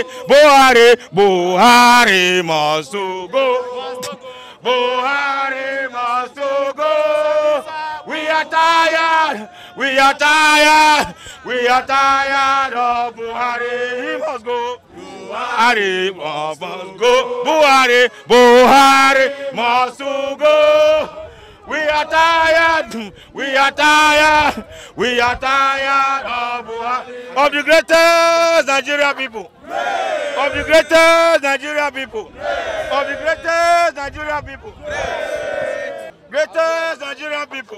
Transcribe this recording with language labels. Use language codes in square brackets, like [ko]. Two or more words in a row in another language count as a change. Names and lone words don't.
[en] Buhari, Buhari must go. Buhari must go. We are tired. We are tired. We are tired of Buhari. He must go. Buhari must go. Buhari, Buhari must go. We are tired. We are tired. We are tired of Buhari. Of the greatest Nigeria people. Of the greatest Nigeria people. Of the greatest Nigeria people. Greatest Nigerian people.